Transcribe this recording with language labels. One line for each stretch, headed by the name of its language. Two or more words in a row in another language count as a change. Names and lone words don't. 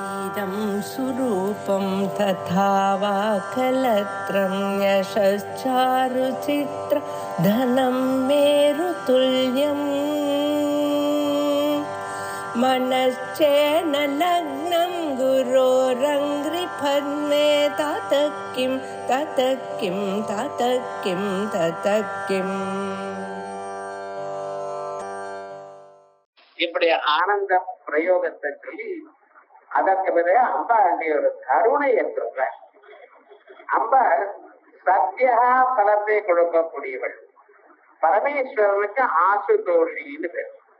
Sanskrit: इदं सुरूपं तथा वा कलत्रं यशश्चारुचित्र धनं मेरुतुल्यम् मनश्चेन लग्नं गुरोरङ्घ्रिपद्मे ततः किं ततः किं ततः किं ततः किम्.
Tamil: இப்படி ஆனந்த பிரயோகத்தை சொல்லி அதற்கு பிறகு அம்பாளுடைய ஒரு கருணையை சொல்ற. அம்பாள் சத்தியா பலத்தை கொடுக்கக்கூடியவள். பரமேஸ்வரனுக்கு ஆசுதோஷின்னு பேர்.